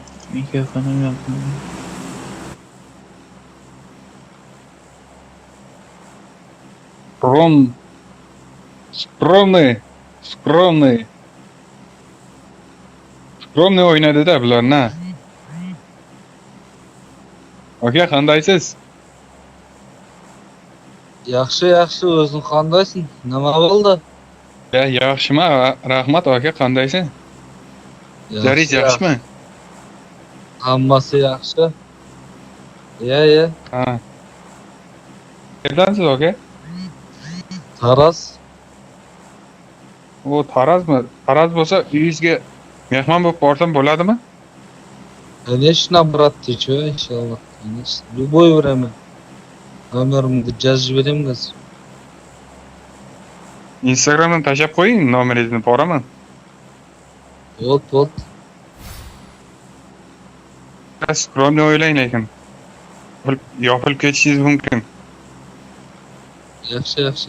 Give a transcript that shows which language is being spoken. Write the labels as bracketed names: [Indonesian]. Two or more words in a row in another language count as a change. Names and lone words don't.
[Uzbek] Mikrofonim yo'qmi? [Russian] Скром... Скромный. Скромный. [Uzbek] Скромный o'ynadi-da bularni. Aka, qandaysiz? Yaxshi, yaxshi, o'zing qandaysan? Nima bo'ldi? Ya, yaxshiman, rahmat aka, qandaysan? Jaringiz yaxshimi? Hammasi yaxshi. Ye. Ha. Qayerdansiz aka? Taras. O Tarazmi? Taraz bo'lsa, uyingizga mehmon bo'lib borsam bo'ladimi? [Russian] Конечно, брат, ты чё, иншаллах, конечно. В любое время. [Kazakh] Номеrimni жазып берем қазір. [Uzbek] Instagramdan tashlab qo'ying, nomeringizni boraman. Bo'ldi. Skromni o'ylang lekin. Yopilib ketishingiz mumkin. Yaxshi.